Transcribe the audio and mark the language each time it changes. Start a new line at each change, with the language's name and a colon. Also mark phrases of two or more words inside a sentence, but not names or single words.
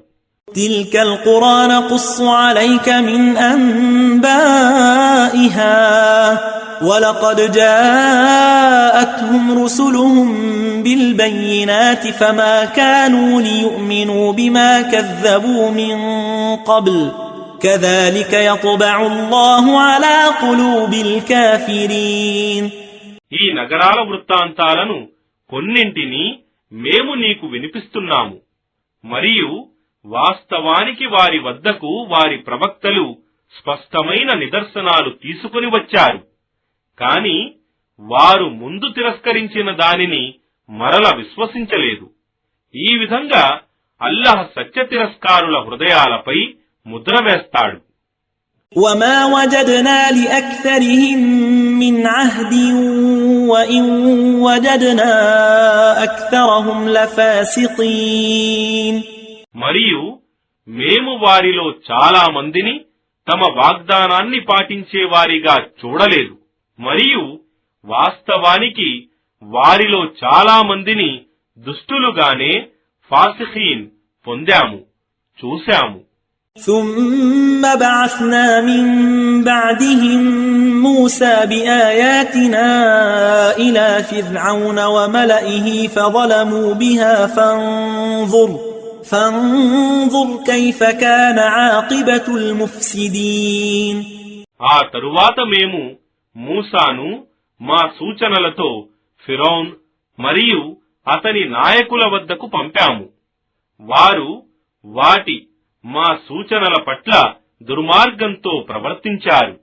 Arabic: تلك القرى نقص عليك من أنبائها ولقد جاءتهم رسلهم بالبينات فما كانوا ليؤمنوا بما كذبوا من قبل كذلك يطبع الله على قلوب الكافرين.
Telugu: ఈ నగరాల వృత్తాంతాలను కొన్నింటిని మేము నీకు వినిపిస్తున్నాము, మరియు వాస్తవానికి వారి వద్దకు వారి ప్రవక్తలు స్పష్టమైన నిదర్శనాలు తీసుకుని వచ్చారు, కాని వారు ముందు తిరస్కరించిన దానిని మరల విశ్వసించలేదు. ఈ విధంగా అల్లాహ్ సత్య తిరస్కారుల హృదయాలపై ముద్ర వేస్తాడు.
Arabic: وما وجدنا لأكثرهم من عهد وإن وجدنا أكثرهم لفاسقين.
Telugu: మరియు మేము వారిలో చాలా మందిని తమ వాగ్దానాన్ని పాటించే వారిగా చూడలేదు, మరియు వాస్తవానికి వారిలో చాలా మందిని దుష్టులుగానే ఫాసిఖీన్ పొందాము, చూశాము.
Arabic: ثم بعثنا من بعدهم موسى بآياتنا إلى فرعون وملئه فظلموا بها فانظر كيف كان عاقبة المفسدين.
Telugu: ఆ తరువాత మేము మూసాను మా సూచనలతో ఫిరౌన్ మరియు అతని నాయకుల వద్దకు పంపాము. వారు మా సూచనల పట్ల దుర్మార్గంతో ప్రవర్తించారు.